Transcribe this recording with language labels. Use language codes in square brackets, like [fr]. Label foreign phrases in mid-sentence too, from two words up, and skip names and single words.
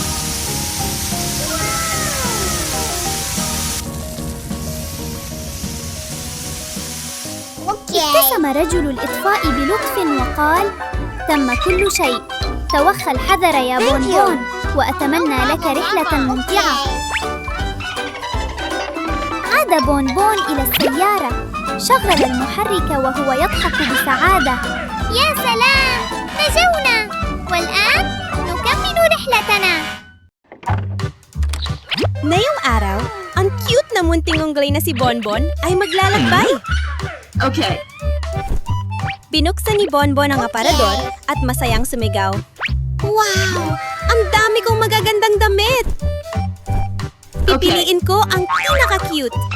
[ar] ابتسم رجل الإطفاء بلطف وقال: تم كل شيء، توخى الحذر يا بونبون، وأتمنى لك رحلة ممتعة. عاد بونبون إلى السيارة، شغل المحرك وهو يضحك بسعادة. يا سلام، نجونا! والآن نكمل رحلتنا. [tl] Ngayong araw, ang cute na munting unggoy na si Bonbon ay maglalakbay. Okay. Binuksan ni Bonbon ang aparador at masayang sumigaw. Wow! Ang dami kong magagandang damit! Pipiliin ko ang pinaka-cute.